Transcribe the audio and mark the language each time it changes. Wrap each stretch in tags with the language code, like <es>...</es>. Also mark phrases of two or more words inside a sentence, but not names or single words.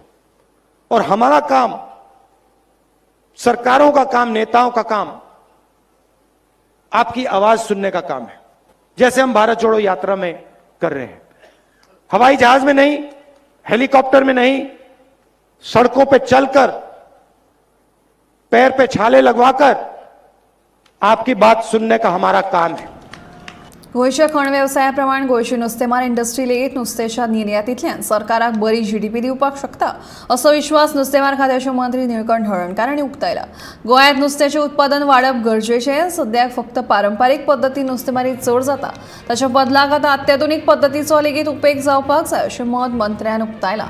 <hi>और हमारा काम, सरकारों का काम, नेताओं का काम आपकी आवाज सुनने का काम है. जैसे हम भारत जोड़ो यात्रा में कर रहे हैं. हवाई जहाज में नहीं, हेलीकॉप्टर में नहीं, सड़कों पे चलकर, पैर पे छाले लगवाकर आपकी बात सुनने का हमारा काम है.</hi> <kok>गोयच्या खण व्यवसायाप्रमाणे गोयची नुस्तेमार इंडस्ट्री लेगीत नुस्त्याच्या निर्यातींतल्यान सरकाराक बरी जीडीपी दिवपाक शकता असो विश्वास नुस्तेमार खात्याचे मंत्री निळकंठ हळर्णकार हांणी उक्तायला. गोंयांत नुस्त्याचें उत्पादन वाडप गरजेचें. सद्याक फक्त पारंपारीक पद्दतीन नुस्तेमारी चड जाता, ताच्या बदलाक आतां अत्याधुनीक पद्दतीचो लेगीत उपेग जावपाक जाय अशें मत मंत्र्यान उक्तायलां.</kok>